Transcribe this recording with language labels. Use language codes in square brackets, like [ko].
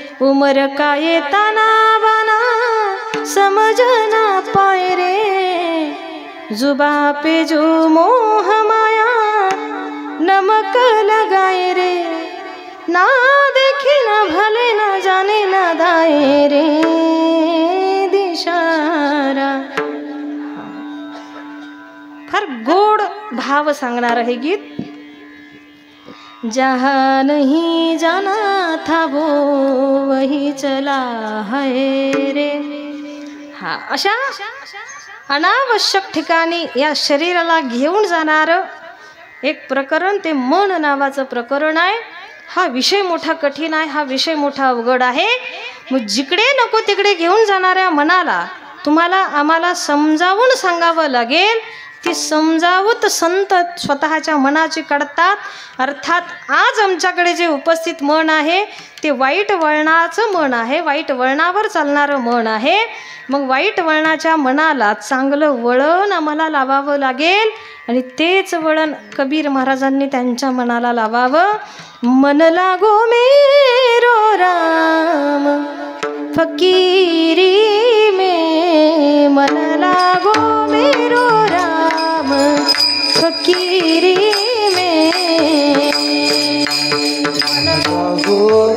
[hi] उम्र का ये ताना बाना समझ ना पाए रे, जुबा पे जो मोह माया नमक लगाए रे, ना देखे ना भले ना जाने ना दाए रे दिशारा. [mr] फार गोड भाव सांगणार आहे गीत. [hi] जहाँ नहीं जाना था वो वही चला है रे. [mr] हा, अशा अनावश्यक ठिकाणी या शरीराला घेऊन जाणारं एक प्रकरण ते मन नावाचं प्रकरण आहे. हा विषय मोठा कठीण आहे, हा विषय मोठा अवघड आहे. मग जिकडे नको तिकडे घेऊन जाणाऱ्या मनाला तुम्हाला आम्हाला समजावून सांगावं लागेल. ती समजावत संत स्वतःच्या मनाची काढतात. अर्थात आज आमच्याकडे जे उपस्थित मन आहे ते वाईट वळणाचं मन आहे, वाईट वळणावर चालणारं मन आहे. मग वाईट वळणाच्या मनाला चांगलं वळण आम्हाला लावावं लागेल. आणि तेच वळण कबीर महाराजांनी त्यांच्या मनाला लावावं. [hi] मन लागो मेरो राम फकीरी में, मन लागो मेरो राम फकीरी में, मन लागो